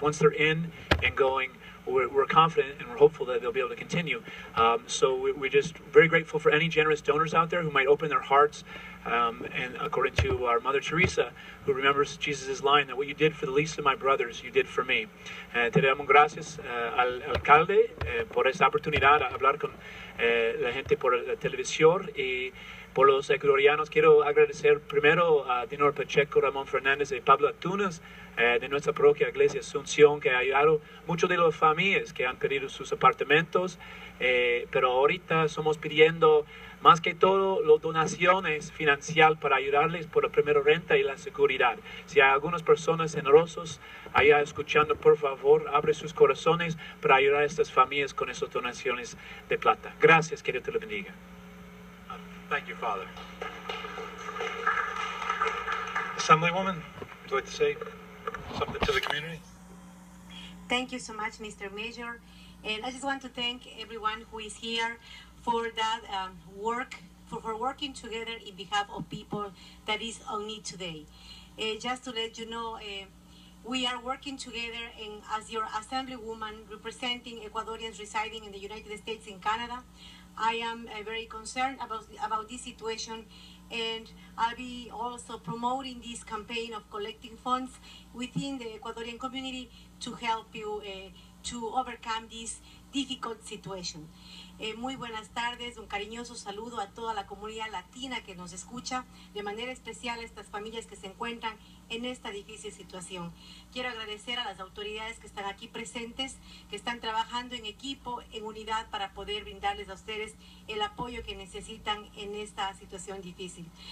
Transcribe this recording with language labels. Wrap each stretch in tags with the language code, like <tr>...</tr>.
<en>Once they're in and going, we're confident and we're hopeful that they'll be able to continue. So we're just very grateful for any generous donors out there who might open their hearts. And according to our Mother Teresa, who remembers Jesus' line that what you did for the least of my brothers, you did for me.</en> <es>Te damos gracias al alcalde por esta oportunidad de hablar con la gente por la televisión y por los ecuatorianos. Quiero agradecer primero a Dinor Pacheco, Ramón Fernández y Pablo Atunas de nuestra propia Iglesia Asunción, que ha ayudado mucho de las familias que han perdido sus apartamentos, pero ahorita estamos pidiendo más que todo las donaciones financieras para ayudarles por la primera renta y la seguridad. Si hay algunas personas generosas allá escuchando, por favor, abre sus corazones para ayudar a estas familias con esas donaciones de plata. Gracias, que Dios te lo bendiga.</es> <en>Thank you, Father. Assemblywoman, would you like to say something to the community? Thank you so much, Mr. Mayor. And I just want to thank everyone who is here for that work, for working together in behalf of people that is on need today. Just to let you know, we are working together, and as your Assemblywoman representing Ecuadorians residing in the United States and Canada, I am very concerned about this situation, and I'll be also promoting this campaign of collecting funds within the Ecuadorian community to help you to overcome this difficult situation.</en> <es>Muy buenas tardes, un cariñoso saludo a toda la comunidad latina que nos escucha, de manera especial a estas familias que se encuentran en esta difícil situación. Quiero agradecer a las autoridades que están aquí presentes, que están trabajando en equipo, en unidad, para poder brindarles a ustedes el apoyo que necesitan en esta situación difícil.</es>